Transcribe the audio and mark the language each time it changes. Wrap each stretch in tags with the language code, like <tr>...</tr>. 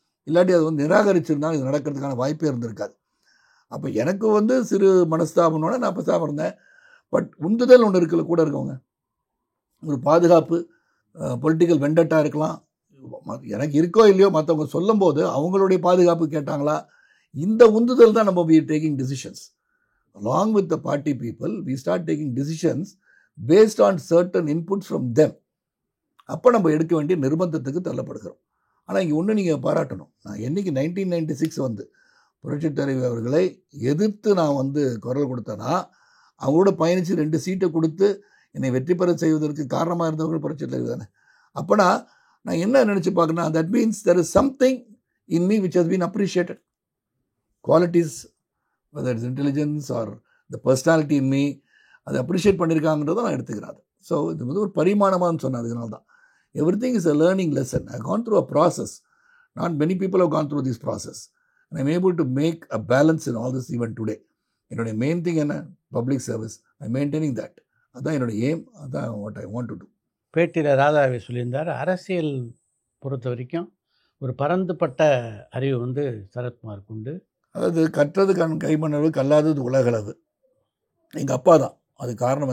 <ta>இல்லாட்டி அது வந்து நிராகரிச்சிருந்தாலும் இது நடக்கிறதுக்கான வாய்ப்பே இருந்திருக்காது. அப்போ எனக்கு வந்து சிறு மனஸ்தாபனோட நான் பேசாமல் இருந்தேன். பட் உந்துதல் ஒன்று இருக்குல்ல கூட இருக்கவங்க, ஒரு பாதுகாப்பு, பொலிட்டிக்கல் வெண்டட்டாக இருக்கலாம், எனக்கு இருக்கோ இல்லையோ மற்றவங்க சொல்லும் போது அவங்களுடைய பாதுகாப்பு கேட்டாங்களா, இந்த உந்துதல் தான் நம்ம</ta> <en>we are taking decisions along with the party people. We start taking decisions based on certain inputs from them.</en> <ta>அப்போ நம்ம எடுக்க வேண்டிய நிர்பந்தத்துக்கு தள்ளப்படுகிறோம். ஆனால் இங்கே ஒன்று நீங்கள் பாராட்டணும். நான் என்றைக்கு 1996 வந்து புரட்சித் தலைவர் அவர்களை எதிர்த்து நான் வந்து குரல் கொடுத்தேன்னா அவங்களோட பயணித்து 2 சீட்டை கொடுத்து என்னை வெற்றி பெற செய்வதற்கு காரணமாக இருந்தவர்கள் புரட்சித் தலைவர் தானே. அப்போனா நான் என்ன நினச்சி பார்க்கணும்னா,</ta> <en>That means there is something in me which has been appreciated. Qualities, whether it's intelligence or the personality in me,</en> <ta>அதை அப்ரிஷியேட் பண்ணியிருக்காங்கன்றதை நான் எடுத்துக்கிறேன். ஸோ இது வந்து ஒரு பரிமாணமானு சொன்னேன். அதனால தான்</ta> <en>everything is a learning lesson. I have gone through a process. Not many people have gone through this process. And I am able to make a balance in all this even today.</en> <ta>என்னுடைய main thing என்ன, public service.</ta> <en>I maintaining that.</en> <ta>அதுதான் என்னுடைய aim.</ta> <en>அதுதான் what I want to do.</en> <ta>பேட்டியில் ராதாவை சொல்லியிருந்தார், அரசியல் பொறுத்த வரைக்கும் ஒரு பரந்துபட்ட அறிவு வந்து சரத்குமாருக்கு உண்டு. அதாவது கற்றது கைமண்ணளவு, கல்லாதது உலகளவு. எங்கள் அப்பா தான் அது காரணம்.</ta>